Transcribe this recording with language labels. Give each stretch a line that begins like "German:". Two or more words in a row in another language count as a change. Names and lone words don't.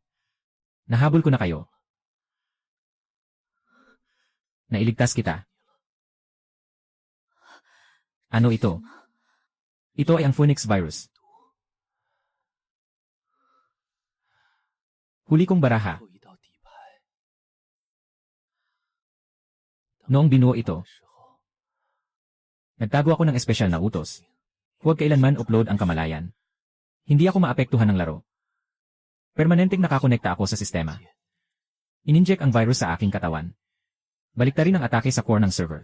Filipino: Nahabol ko na kayo. Nailigtas kita. Ano ito? Ito ay ang Phoenix virus. Huli kong baraha.
Chinese: 后一道底牌。
Filipino: Noong binuo ito,
Chinese: 时候，
Filipino: nagtago ako ng espesyal na utos. Huwag kailanman upload ang kamalayan. Hindi ako maapektuhan ng laro. Permanenteng nakakonekta ako sa sistema. Ininject ang virus sa aking katawan. Baliktarin ang atake sa core ng server.